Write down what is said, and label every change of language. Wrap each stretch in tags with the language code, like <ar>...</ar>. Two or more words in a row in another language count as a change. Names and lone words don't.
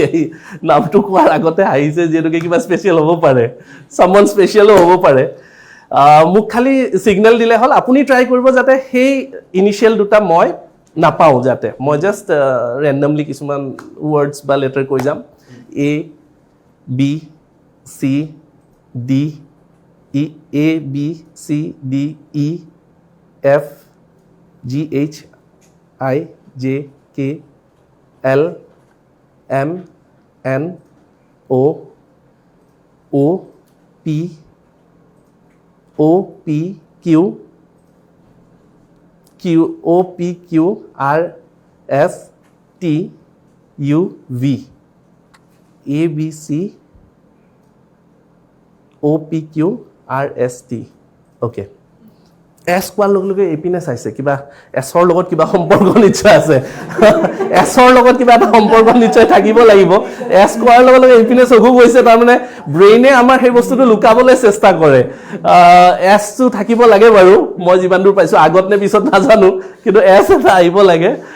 <as>নামটো কোৱাৰ আগতে আহিছে যিহেতুকে কিবা স্পেচিয়েল হ'ব পাৰে চামন স্পেচিয়েলো হ'ব পাৰে মোক খালি সিগনেল দিলে হ'ল আপুনি ট্ৰাই কৰিব যাতে সেই ইনিচিয়েল দুটা মই নাপাওঁ যাতে মই জাষ্ট ৰেণ্ডমলি কিছুমান ৱৰ্ডছ বা লেটাৰ কৈ যাম</as> <en>A B C D E A B C D E F G H I J K L M N O O P O P Q Q O P Q R S T U V A B C OPQRST অ'কে</en> <as>এছ কোৱাৰ লগে লগে এইপিনে চাইছে কিবা এছৰ লগত কিবা সম্পৰ্ক নিশ্চয় আছে এছৰ লগত কিবা এটা সম্পৰ্ক নিশ্চয় থাকিব লাগিব এছ কোৱাৰ লগে লগে এইপিনে চকু গৈছে তাৰমানে ব্ৰেইনে আমাৰ সেই বস্তুটো লুকাবলৈ চেষ্টা কৰে এছটো থাকিব লাগে বাৰু মই যিমান দূৰ পাইছোঁ আগত নে পিছত নাজানো কিন্তু এছ এটা আহিব লাগে</as>